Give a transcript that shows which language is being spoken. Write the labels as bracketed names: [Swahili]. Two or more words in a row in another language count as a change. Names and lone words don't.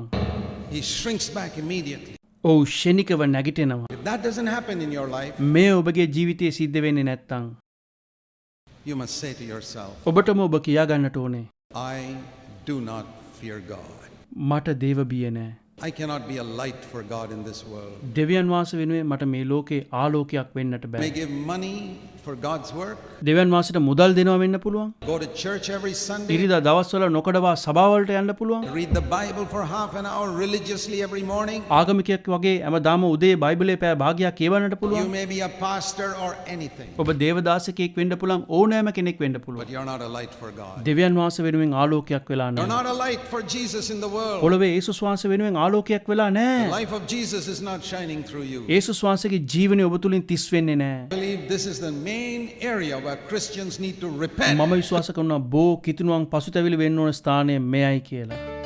[English] He shrinks back immediately. [Sinhala] ඔව් ෂණිකව නැගිටිනවා. [English] If that doesn't happen in your life, [Sinhala] මේ ඔබගේ ජීවිතයේ සිද්ධ වෙන්නේ නැත්තම් [English] you must say to yourself, [Sinhala] ඔබටම ඔබ කියා ගන්නට ඕනේ [English] I do not fear God. [Sinhala] මට දේව බිය නෑ. [English] I cannot be a light for God in this world. [Sinhala] දෙවියන් වහන්සේ වෙනුවෙන් මට මේ ලෝකේ ආලෝකයක් වෙන්නට [English] May [Sinhala] බෑ. [English] give money for God's work. [Sinhala] දෙවියන් වහන්සේට මුදල් දෙනවා වෙන්න පුළුවන්. [English] Go to church every Sunday. [Sinhala] ඉරිදා දවස්වල නොකඩවා සභාවලට යන්න පුළුවන්. [English] Read the Bible for half an hour religiously every morning. [Sinhala] ආගමිකයෙක් වගේ හැමදාම උදේ බයිබලයේ පැය භාගයක් කියවන්නට [English] You [Sinhala] පුළුවන්. [English] may be a pastor or anything, [Sinhala] ඔබ දේවදාසකයෙක් වෙන්න පුළුවන්, ඕනෑම කෙනෙක් වෙන්න [English] but [Sinhala] පුළුවන්. [English] you're not a light for God. [Sinhala] දෙවියන් වහන්සේ වෙනුවෙන් ආලෝකයක් වෙලා [English] You're [Sinhala] නැහැ. [English] not a light for Jesus in the world. [Sinhala] පොළවේ යේසුස් වහන්සේ වෙනුවෙන් ආලෝකයක් වෙලා [English] The [Sinhala] නැහැ. [English] life of Jesus is not shining through you. [Sinhala] යේසුස් වහන්සේගේ ජීවනය ඔබ තුලින් තිස් වෙන්නේ නැහැ. [English] I believe this is the main area where Christians need to repent. [Sinhala] මම විශ්වාස කරනවා බෝ කිතුණුවන් පසුතැවිලි වෙන්න ඕන ස්ථානය මෙයයි කියලා.